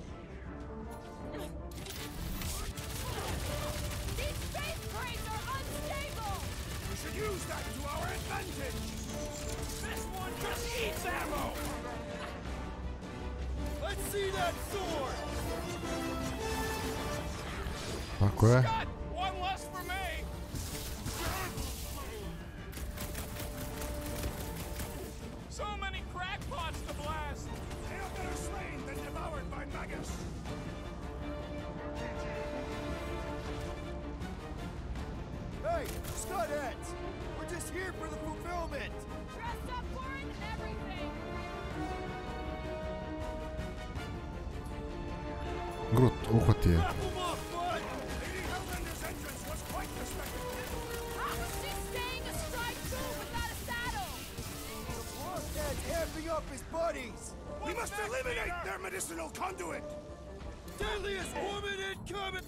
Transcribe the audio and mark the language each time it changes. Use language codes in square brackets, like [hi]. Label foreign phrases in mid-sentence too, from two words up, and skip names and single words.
[en] These space crates are unstable! We should use that to our advantage! This one just eats ammo! Let's see that sword! [hr] Tako je. [en] Scott, one less for me! So many crackpots to blast! They are better slain than devoured by Magus! Hey, Scott heads! We're just here for the fulfillment! Dressed up for it and everything! Groot, [hr] uhvati je. [en] Wrap 'em up, bud! Lady Hellbender's entrance was quite the spectacle! How is she staying astride too without a saddle? Blockhead's amping up his buddies! We must eliminate their medicinal conduit! Deadliest hominid coming!